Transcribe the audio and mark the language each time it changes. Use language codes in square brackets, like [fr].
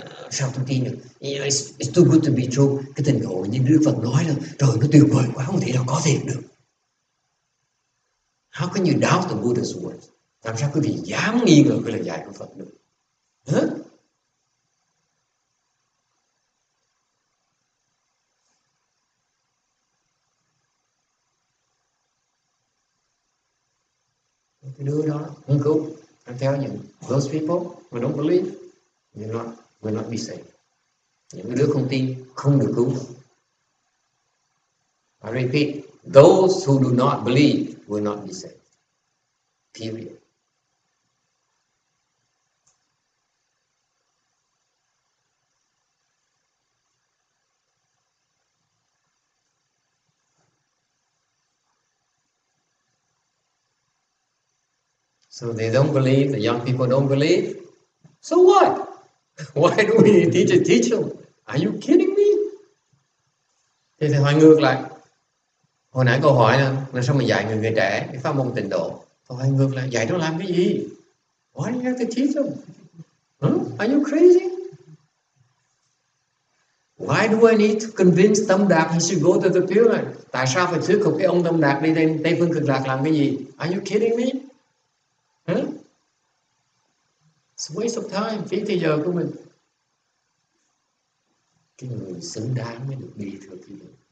[vi] Sao tôi tin được? [en] It's too good to be true. [vi] Cái tịnh độ như Đức Phật nói là trời nó tuyệt vời quá, không thể nào có thiệt được. [en] How can you doubt the Buddha's words? [vi] Làm sao quý vị dám nghi ngờ cái lời dạy của Phật được? Cái đứa đó không cứu. [en] I'm telling you, those people who don't believe, will not be saved. [vi] Những cái đứa không tin không được cứu. [en] I repeat, those who do not believe will not be saved. Period. So they don't believe, the young people don't believe. So what? Why do we need to teach them? Are you kidding me? [vi] Thì hỏi ngược lại. Hồi nãy câu hỏi là sao mà dạy người trẻ cái pháp môn tịnh độ? Câu hỏi ngược lại, dạy nó làm cái gì? [en] Why do you have to teach them? Are you crazy? Why do I need to convince Tâm Đạt he should go to the Pure Land? [vi] Tại sao phải thuyết phục cái ông Tâm Đạt đi Tây Phương Cực Lạc làm cái gì? [en] Are you kidding me? Huh? It's a waste of time, [vi] phí thời giờ của mình. Cái người xứng đáng mới được đi, thưa quý vị.